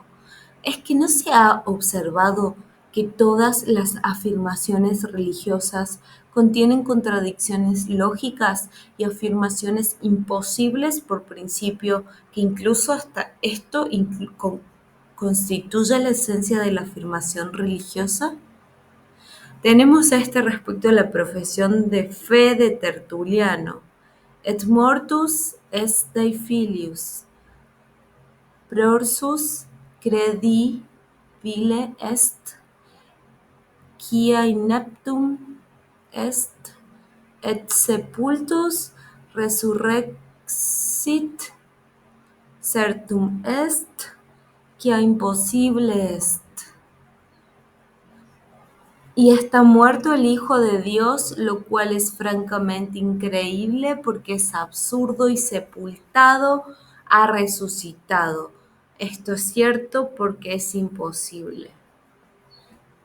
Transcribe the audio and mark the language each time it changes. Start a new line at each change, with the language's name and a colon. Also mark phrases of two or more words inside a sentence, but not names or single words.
Spanish: Es que no se ha observado que todas las afirmaciones religiosas contienen contradicciones lógicas y afirmaciones imposibles por principio, que incluso hasta esto constituye la esencia de la afirmación religiosa. Tenemos a este respecto la profesión de fe de Tertuliano:
Latin: et mortus est Dei filius, prorsus credibile est, quia ineptum est, et sepultus resurrexit, certum est, quia imposible est.
Spanish: Y está muerto el Hijo de Dios, lo cual es francamente increíble porque es absurdo, y sepultado ha resucitado. Esto es cierto porque es imposible.